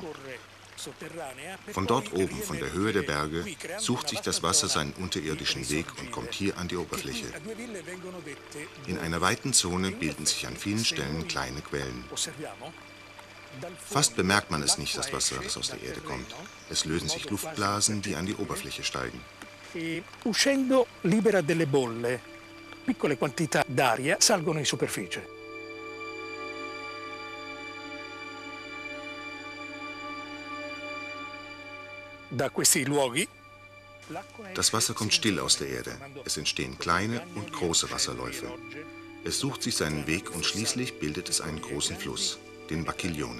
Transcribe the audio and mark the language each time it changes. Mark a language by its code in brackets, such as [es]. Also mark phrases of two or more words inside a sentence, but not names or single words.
[de] Von dort oben, von der Höhe der Berge, sucht sich das Wasser seinen unterirdischen Weg und kommt hier an die Oberfläche. In einer weiten Zone bilden sich an vielen Stellen kleine Quellen. Fast bemerkt man es nicht, das Wasser, das aus der Erde kommt. Es lösen sich Luftblasen, die an die Oberfläche steigen. [it] Uscendo libera delle bolle. Piccole quantità d'aria salgono in superficie. Da questi luoghi [de] Das Wasser kommt still aus der Erde. Es entstehen kleine und große Wasserläufe. Es sucht sich seinen Weg und schließlich bildet es einen großen Fluss, den Bacchiglione.